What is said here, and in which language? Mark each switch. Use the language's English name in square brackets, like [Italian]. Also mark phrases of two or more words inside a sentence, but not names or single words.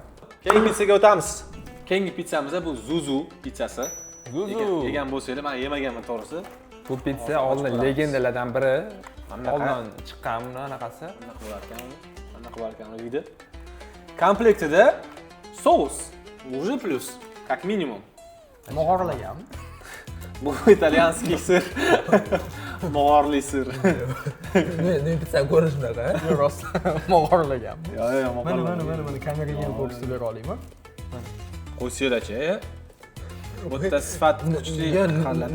[Uzbek] Keyingi pizzaga o'tamiz. Keyingi pizzamiz bu Zuzu pizzasi. Yegan bo'lsanglar, men yemaganman to'g'risi. Bu pizza oldin legendalardan biri. Oldin chiqqan buni anaqasi. Anaqa bo'larkan uyda. Komplektida sous, [Russian] уже плюс, как минимум. [Uzbek] Mog'orlagan. Bu italyanskiy sir. Mog'orli sir. Ne pizza ko'rish shunaqa? Rost mog'orlagan. Yo'q, Mana kameraga ko'rsatib bera olaymi? Qo'ysanglar-chi. Bu yerda sifat kuchli qiladi.